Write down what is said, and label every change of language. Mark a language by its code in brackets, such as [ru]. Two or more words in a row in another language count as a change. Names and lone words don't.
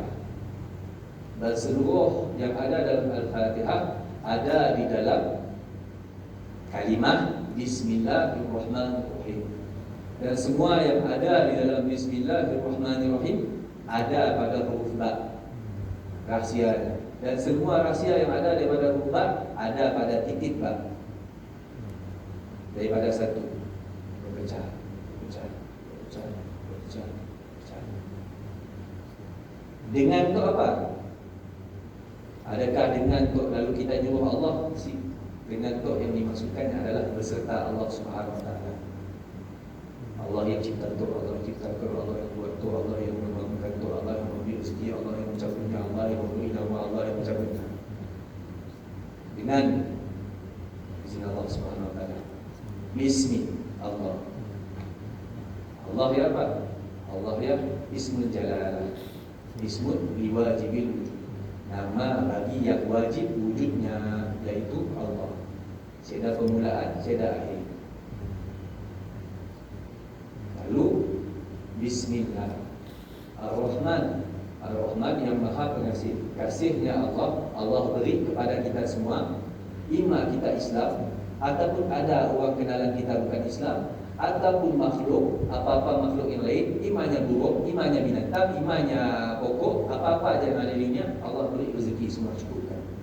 [ms] Dan seluruh yang ada dalam Al-Fatihah ada di dalam kalimah Bismillahirrahmanirrahim. Dan semua yang ada di dalam Bismillahirrahmanirrahim ada pada huruf ba, rahsia. Dan semua rahsia yang ada daripada huruf ba ada pada titik ba. Daripada satu berpecah. Dengan untuk apa? Adakah dengan untuk lalu kita nyuruh Allah? Dengan untuk yang dimaksudkan adalah beserta Allah [ar] سبحانه وتعالى. [ms] Allah yang cipta tu, Allah yang ciptakan, Allah yang buat tu, Allah yang membangunkan tu, Allah yang memberi rezeki, Allah yang mencabutnya, Allah yang memberi nama, Allah yang mencabutnya. Dengan izin Allah [ar] سبحانه وتعالى. بسم الله. [ms] Allah ya apa? [ar] Allah ya اسم الجلال. اسم لواجب الوجود. [ms] Nama bagi yang wajib wujudnya, yaitu Allah. Tiada permulaan, tiada akhir. Lalu [ar] بسم الله الرحمن. [ms] Ar-Rahman yang Maha Pengasih. Kasihnya Allah, Allah beri kepada kita semua. Ima kita Islam, ataupun ada orang kenalan kita bukan Islam, ataupun makhluk, apa-apa makhluk yang lain, imannya buruk, imannya binatang, imannya pokok, apa-apa aja yang ada dirinya, Allah beri rezeki semua cukupkan.